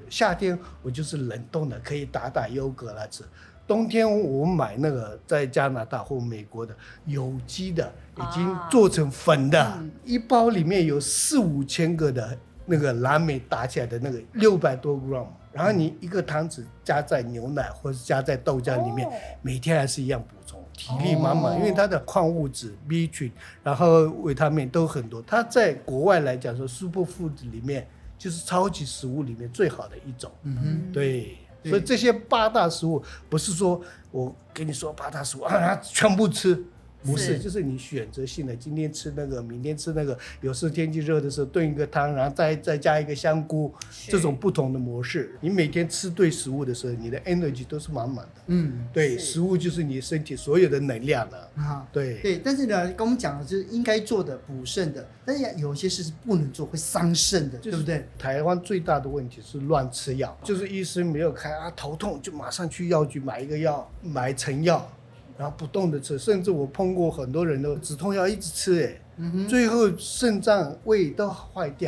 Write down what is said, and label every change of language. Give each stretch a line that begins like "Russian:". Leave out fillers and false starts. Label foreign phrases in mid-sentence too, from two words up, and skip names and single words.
Chinese: 夏天我就是冷凍的，可以打優格來吃。冬天我買那個在加拿大或美國的有機的，已經做成粉的，一包裡面有4-5千個的那個藍莓打起來的那個600多 gram，然後你一個湯匙加在牛奶或者加在豆漿裡面，每天還是一樣補充， 體力滿滿，因為它的礦物質 B 群，然後維他命都很多。它在國外來講說 Superfood 裡面就是超級食物裡面最好的一種。對，所以這些8大食物不是說我跟你說8大食物全部吃。不是，就是你選擇性的，今天吃那個，明天吃那個，有時天氣熱的時候燉一個湯，然後再加一個香菇，這種不同的模式。你每天吃對食物的時候，你的 energy 都是滿滿的。对，食物就是你身體所有的能量了。对，但是呢，跟我们講的就是應該做的補腎的，但是有些事是不能做，會傷腎的，對不對？台灣最大的問題是亂吃藥，就是醫生沒有開頭痛就馬上去藥局買一個藥，買成藥。然後不動的吃，甚至我碰過很多人都止痛藥一直吃，最後腎臟胃都壞掉。